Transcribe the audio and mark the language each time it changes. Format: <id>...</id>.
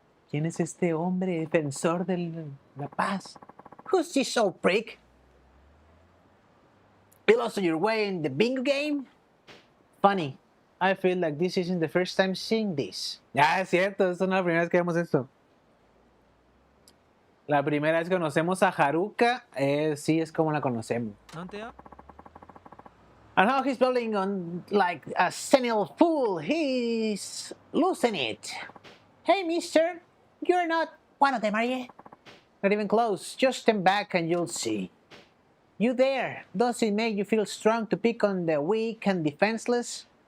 <es>¿Quién es este hombre defensor de la paz?</es> <en>Who's this old prick? You lost your way in the bingo game? Funny. I feel like this isn't the first time seeing this.</en> <es>Ah, es cierto, esta no es la primera vez que vemos esto. La primera vez que conocemos a Haruka, sí es como la conocemos.</es> <en>And how he's building on like a senile fool. He's losing it. Hey, mister, you're not one of them, are you? Not even close. Just stand back and you'll see. You there. Does it make you feel strong to pick on the weak and defenseless?</en>